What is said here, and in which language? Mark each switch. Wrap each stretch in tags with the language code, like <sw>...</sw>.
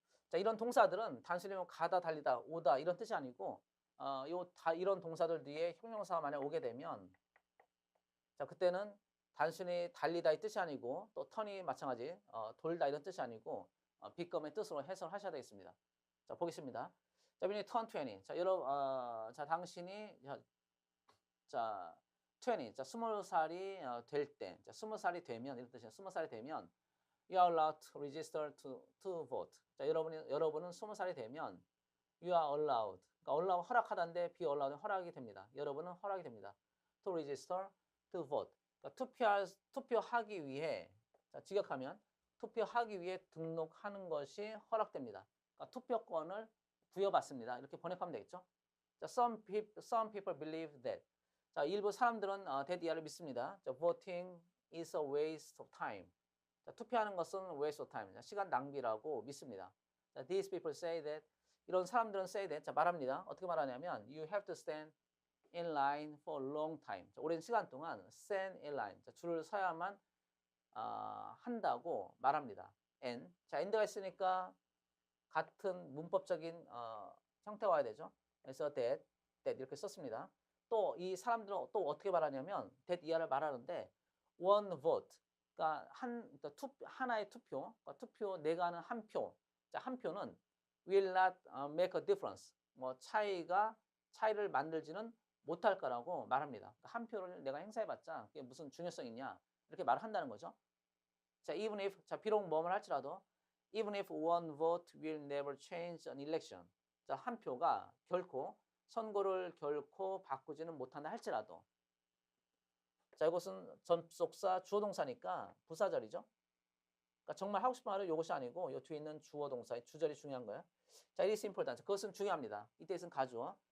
<ko>자, 이런 동사들은 단순히 뭐 가다, 달리다, 오다 이런 뜻이 아니고 이런 동사들 뒤에 형용사가 만약 오게 되면 자, 그때는 단순히 달리다의 뜻이 아니고 또 턴이 마찬가지 돌다 이런 뜻이 아니고 become의 뜻으로 해석하셔야 되겠습니다. 자, 보겠습니다. 자,</ko> <en>when you turn 20.</en> <ko>자, 여러분 자, 당신이 자, 20. 자, 20살이 될 때. 자, 20살이 되면 이런 뜻이에요. 20살이 되면</ko> <en>you are allowed to register to vote.</en> <ko>자, 여러분은 20살이 되면</ko> <en>you are allowed.</en> <ko>그러니까 allowed 허락하다인데</ko> <en>be allowed</en> <ko>허락이 됩니다. 여러분은 허락이 됩니다.</ko> <en>to register to vote.</en> <ko>그러니까 투표하기 위해 자, 직역하면 투표하기 위해 등록하는 것이 허락됩니다. 그러니까 투표권을 부여받습니다. 이렇게 번역하면 되겠죠.</ko> <en>자, some people believe that.</en> <ko>자, 일부 사람들은 that 이하를 믿습니다.</ko> <en>자, voting is a waste of time.</en> <ko>자, 투표하는 것은</ko> <en>waste of time.</en> <ko>자, 시간 낭비라고 믿습니다.</ko> <en>자, these people say that.</en> <ko>이런 사람들은</ko> <en>say that.</en> <ko>자, 말합니다. 어떻게 말하냐면</ko> <en>you have to stand in line for a long time.</en> <ko>자, 오랜 시간 동안</ko> <en>stand in line.</en> <ko>자, 줄을 서야만 한다고 말합니다.</ko> <en>and.</en> <ko>자, and가 있으니까 같은 문법적인 형태가 와야 되죠. 그래서 that 이렇게 썼습니다. 또 이 사람들은 또 어떻게 말하냐면 that 이하를 말하는데</ko> <en>one vote.</en> <ko>그러니까 하나의 투표, 그러니까 투표 내가 하는 한 표. 자, 한 표는</ko> <en>will not make a difference.</en> <ko>뭐 차이를 만들지는 못할 거라고 말합니다. 그러니까 한 표를 내가 행사해봤자 그게 무슨 중요성이 있냐 이렇게 말한다는 거죠.</ko> <en>자, even if</en> <ko>자 비록 뭐뭐 할지라도</ko> <en>even if one vote will never change an election.</en> <ko>자, 한 표가 선거를 결코 바꾸지는 못한다 할지라도. 자, 이것은 접속사 주어 동사니까 부사절이죠. 그러니까 정말 하고 싶은 말은 이것이 아니고 이 뒤에 있는 주어 동사의 주절이 중요한 거예요. 자,</ko> <en>it is important.</en> <ko>그것은 중요합니다. 이때 있으면 가주어.</ko>